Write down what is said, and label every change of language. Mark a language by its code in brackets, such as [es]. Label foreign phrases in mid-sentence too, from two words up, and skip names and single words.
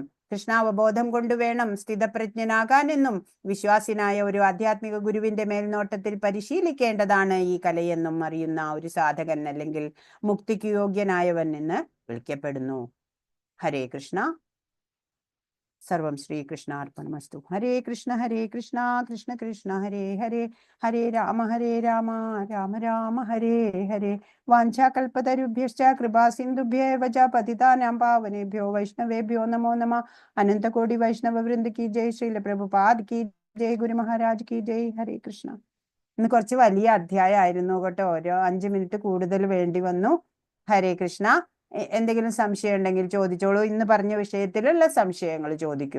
[ml] കൃഷ്ണാവബോധം കൊണ്ടുവേണം സ്ഥിതപ്രജ്ഞനാകാനെന്നും വിശ്വാസിനായ ഒരു ആധ്യാത്മിക ഗുരുവിന്റെ മേൽനോട്ടത്തിൽ പരിശീലിക്കേണ്ടതാണ് ഈ കലയെന്നും അറിയുന്ന ഒരു സാധകൻ അല്ലെങ്കിൽ മുക്തിക്ക് യോഗ്യനായവൻ എന്ന് വിളിക്കപ്പെടുന്നു. [sa] ഹരേ കൃഷ്ണ. സർവം ശ്രീകൃഷ്ണാർപ്പണമസ്തു. ഹരേ കൃഷ്ണ കൃഷ്ണ കൃഷ്ണ ഹരേ ഹരേ, ഹരേ രാമ രാമ രാമ ഹരേ ഹരേ. വാഞ്ചാകൽപതരുഭ്യശ്ച കൃപാസിന്ധുഭ്യേവ ച പതിതാനാം പാവനേഭ്യോ വൈഷ്ണവേഭ്യോ നമോ നമഃ. [hi] अनन्तकोटि वैष्णव वृन्द की जय। श्रील प्रभुपाद की जय. गुरु महाराज की जय। हरे कृष्ण. [ml] ഇന്ന് കുറച്ച് വലിയ അധ്യായമായിരുന്നു കേട്ടോ. ഓരോ 5 മിനിറ്റ് കൂടുതൽ വേണ്ടി വന്നു. ഹരേ കൃഷ്ണ. എന്തെങ്കിലും സംശയം ഉണ്ടെങ്കിൽ ചോദിച്ചോളൂ. ഇന്ന് പറഞ്ഞ വിഷയത്തിലുള്ള സംശയങ്ങൾ ചോദിക്കൂ.